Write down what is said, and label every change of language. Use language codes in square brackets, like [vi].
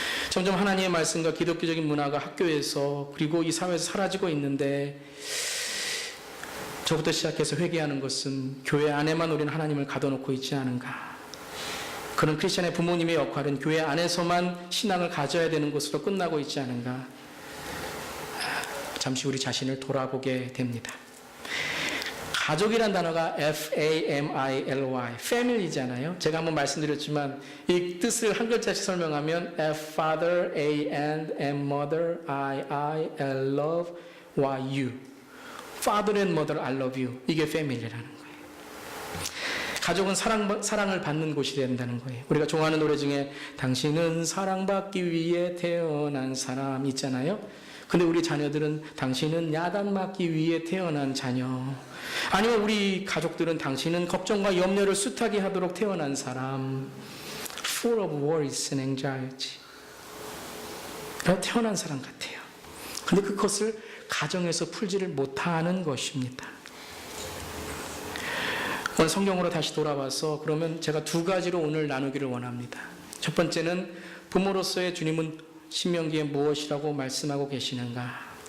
[ko] 점점 하나님의 말씀과 기독교적인 문화가 학교에서 그리고 이 사회에서 사라지고 있는데, 저부터 시작해서 회개하는 것은 교회 안에만 우리는 하나님을 가둬놓고 있지 않은가. 그런 크리스천의 부모님의 역할은 교회 안에서만 신앙을 가져야 되는 것으로 끝나고 있지 않은가. 잠시 우리 자신을 돌아보게 됩니다. 가족이란 단어가 F-A-M-I-L-Y, family잖아요. 제가 한번 말씀드렸지만 이 뜻을 한 글자씩 설명하면 [en] F, father, A, and, M, mother, I, love, Y, you. Father and mother, I love you. [ko] 이게 family라는 거예요. 가족은 사랑을 받는 곳이 된다는 거예요. 우리가 좋아하는 노래 중에 당신은 사랑받기 위해 태어난 사람 있잖아요. 근데 우리 자녀들은 당신은 야단 맞기 위해 태어난 자녀. 아니면 우리 가족들은 당신은 걱정과 염려를 숱하게 하도록 태어난 사람. [en] Full of worries and anxiety. [ko] 태어난 사람 같아요. 근데 그것을 가정에서 풀지를 못하는 것입니다. 오늘 성경으로 다시 돌아와서 그러면 제가 두 가지로 오늘 나누기를 원합니다. 첫 번째는 부모로서의 주님은 신명기에 무엇이라고 말씀하고 계시는가?